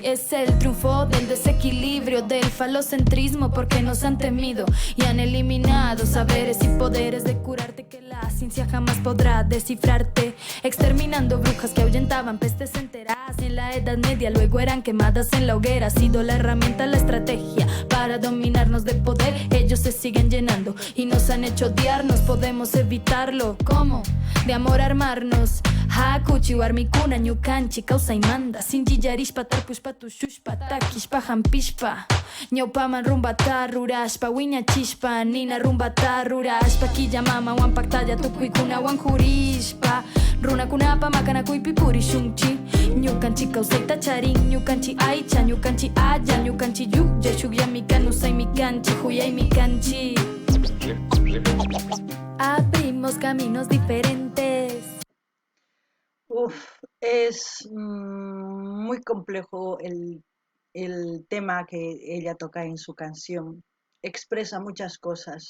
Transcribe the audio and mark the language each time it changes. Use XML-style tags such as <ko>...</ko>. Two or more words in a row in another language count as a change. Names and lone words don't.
<es>Es el triunfo del desequilibrio, del falocentrismo, porque nos han temido y han eliminado saberes y poderes de curarte que la ciencia jamás podrá descifrarte. Exterminando brujas que ahuyentaban pestes enteras en la Edad Media, luego eran quemadas en la hoguera. Ha sido la herramienta, la estrategia para dominarnos de poder. Ellos se siguen llenando y nos han hecho odiarnos. Podemos evitarlo, ¿cómo? De amor armarnos.</es> <qu>Hakuchi warmikuna ñukanchi causa y manda sinchi yarishpa tarpushpa tushushpa takishpa hampishpa ñawpaman rumbata rurashpa wiñachishpa nina rumbata rurashpa killamama wampaktalla tukuykunawan jurishpa runakunapa makanakuypi purishunchi ñukanchi causayta charin ñukanchi aycha ñukanchi aya ñukanchi yuklla shukyami kanusaymi kanchi huyaymi kanchi.</qu> <es>Abrimos caminos diferentes. Es muy complejo el tema que ella toca en su canción. Expresa muchas cosas.</es>